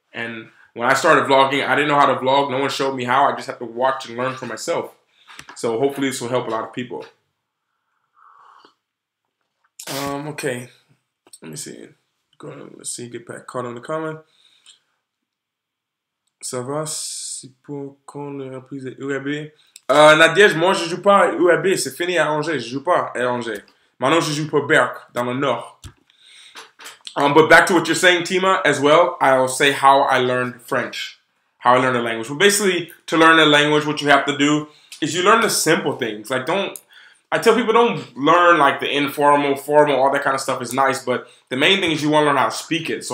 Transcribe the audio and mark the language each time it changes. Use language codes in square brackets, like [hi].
[en] And when I started vlogging, I didn't know how to vlog. No one showed me how. I just had to watch and learn for myself. So hopefully this will help a lot of people. Okay. Let me see. Let's see. Get back caught on the comment. [fr] Ça va, c'est pour qu'on les reprise de UAB. Nadège, moi je joue pas à UAB, c'est fini à Angers, je joue pas à Angers. Maintenant je joue pour Berck, dans le Nord. [en] But back to what you're saying, Tima, as well, I'll say how I learned French. How I learned a language. Well, basically, to learn a language, what you have to do is you learn the simple things. Like, I tell people don't learn like the informal, formal, all that kind of stuff is nice, but the main thing is you want to learn how to speak it.